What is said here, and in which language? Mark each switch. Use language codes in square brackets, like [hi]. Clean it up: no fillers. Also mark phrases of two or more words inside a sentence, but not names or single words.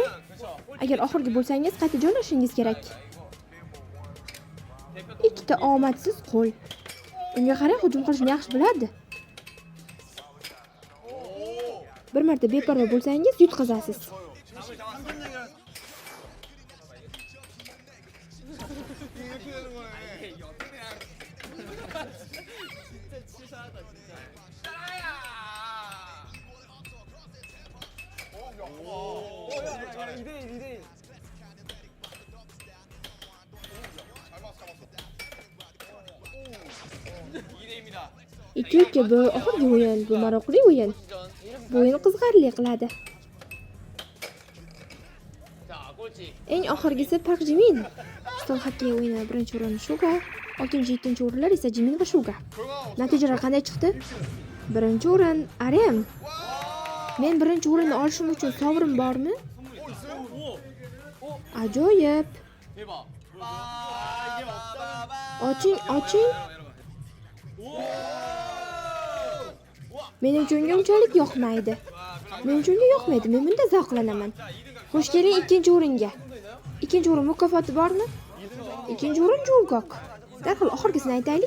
[uz] Agar oxirgi bo'lsangiz qayta joylashingiz kerak. Ikkita omadsiz qo'l. Unga qarang, hujum qilishni yaxshi biladi. Bir marta beparvo bo'lsangiz yutqazasiz. [ko] 이렇게 되는 거네. 이게 어떻게 그냥 진짜 치사하다 진짜. 따라야. 야, 잘해. 2대1. 잘 봤어. 2대입니다. [uz] Ikki bu oxirgi o'yin, bu maroqli o'yin. Bu o'yin qiziqarli qiladi. [ko] 자, 꼴찌. [uz] Eng oxirgisi Park Jimin. Stol xokkey o'yini birinchi o'rin Shuga, 6-7 o'rinlar esa Jimin va Shuga. Natijalar qanday chiqdi? Birinchi o'rin Arem. Men birinchi o'rinni olishim uchun sovrin bormi? Ajoyib. [ko] 대박. 이게 없다. [uz] Oching. Menimcha unga unchalik yoqmaydi. Menimcha unga yoqmaydi. Men bunda zavqlanaman. Xush keling ikkinchi o'ringa. Ikkinchi o'rin mukofoti bormi? Ikkinchi o'rin Jungkook. Darhol oxirgisini aytaylik.